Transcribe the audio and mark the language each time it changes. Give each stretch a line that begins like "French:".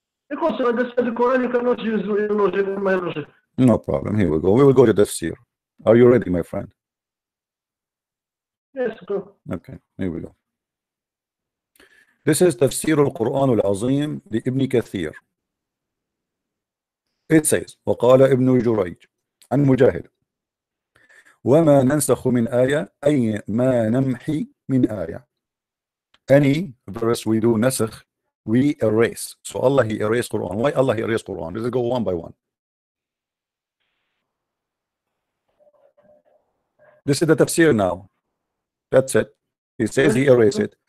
English: Because to understand the Quran, you cannot use your logic or my logic. No problem. Here we go. We will go to tafsir. Are you ready, my friend? Yes, go. Okay, here we go. This is Tafsir al-Quran al-Azim لابن كثير. It says,
Arabic: وقال ابن جريج عن مجاهد وما ننسخ من آية أي ما نمحي من آية.
English: Any verse we do نسخ, we erase. So Allah he erased Quran. Why Allah he erased Quran? Let's go one by one. This is the tafsir now. That's it. He says he erased it.